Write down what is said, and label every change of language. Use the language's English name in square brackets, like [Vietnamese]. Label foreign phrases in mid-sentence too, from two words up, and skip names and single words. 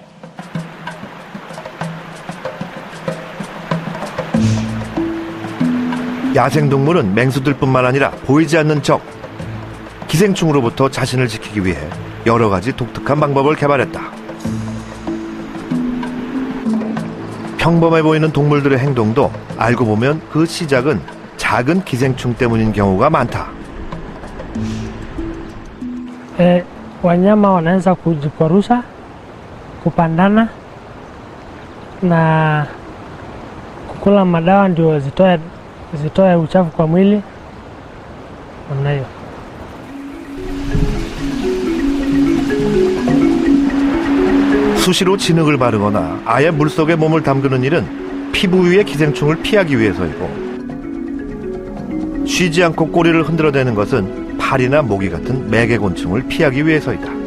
[Korean] 야생동물은 맹수들뿐만 아니라 보이지 않는 적, 기생충으로부터 자신을 지키기 위해 여러 가지 독특한 방법을 개발했다. 평범해 보이는 동물들의 행동도 알고 보면 그 시작은 작은 기생충 때문인 경우가 많다. [Swahili] Wanyama wanaweza kujikwaruza, kupandana na kukula madawa ndio zitoe uchafu kwa mwili. namna hiyo. [Korean] 수시로 진흙을 바르거나 아예 물속에 몸을 담그는 일은 피부 위의 기생충을 피하기 위해서이고, 쉬지 않고 꼬리를 흔들어대는 것은 파리나 모기 같은 매개곤충을 피하기 위해서이다.